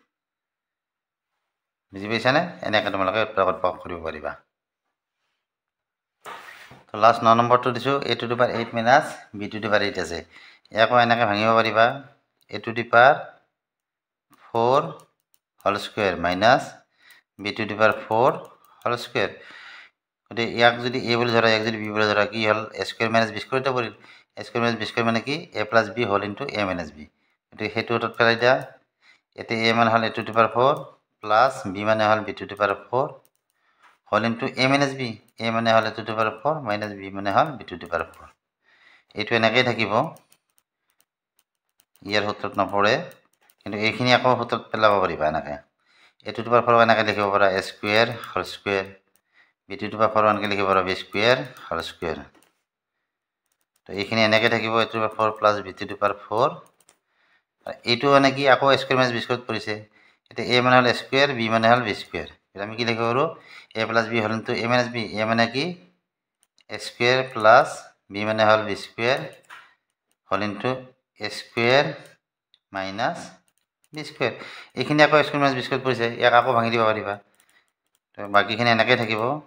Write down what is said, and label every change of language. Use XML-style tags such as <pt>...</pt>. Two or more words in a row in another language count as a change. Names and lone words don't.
<as>বুজি পাইছানে এনেকৈ তোমালোকে উত্তৰত প্ৰয়োগ কৰিব পাৰিবা তো</as> <en>last 9 numberটো</en> <as>দিছোঁ</as> <en>a to the power 8 minus b to the power 8</en> <as>আছে ইয়াকো এনেকৈ ভাঙিব পাৰিবা</as> <en>a to the power 4 whole square minus b to the power 4 whole square</en> <as>গতিকে ইয়াক যদি এ বুলি ধৰা ইয়াক যদি বি বুলি ধৰা কি হ'ল</as> <en>a square minus b squareতে</en> <as>পৰিল</as> <en>a square minus b square</en> <as>মানে কি</as> <en>a plus b</en> <as>হ'ল</as> <en>into a minus b</en> <as>গতিকে সেইটো উত্তৰত পেলাই দিয়া এতিয়া এ মানে হ'ল</as> <en>a to the power 4 plus</en> <as>বি মানে হ'ল</as> <en>b to the power 4 whole into a minus b</en> <as>এ মানে হ'ল</as> <en>a to the power 4 minus</en> <as>বি মানে হ'ল</as> <en>b to the power 4</en> <as>এইটো এনেকৈয়ে থাকিব ইয়াৰ সূত্ৰত নপৰে কিন্তু এইখিনি আকৌ সূত্ৰত পেলাব পাৰিবা এনেকৈ</as> <en>a to the power 4</en> <as>এনেকৈ লিখিব পাৰা</as> <en>a square whole square b to the power 4</en> <as>এনেকৈ লিখিব পাৰা</as> <en>b square whole square</en> <as>তো এইখিনি এনেকৈ থাকিব</as> <en>a to the power 4 plus b to the power 4</en> <as>এইটো মানে কি আকৌ</as> <en>square minus b squareত</en> <as>পৰিছে এতিয়া এ মানে হ'ল স্কুৱেৰ বি মানে হ'ল</as> <en>b square</en> <as>আমি কি লিখিব পাৰোঁ</as> <en>a plus b</en> <as>হ'ল</as> <en>into a minus b</en> <as>এ মানে কি</as> <en>a square plus</en> <as>বি মানে হ'ল</as> <en>b square</en> <as>হ'ল</as> <en>into a square minus b square</en> <as>এইখিনি আকৌ</as> <en>square minus b squareত</en> <as>পৰিছে ইয়াক আকৌ ভাঙি দিব পাৰিবা তো বাকীখিনি এনেকৈ থাকিব</as>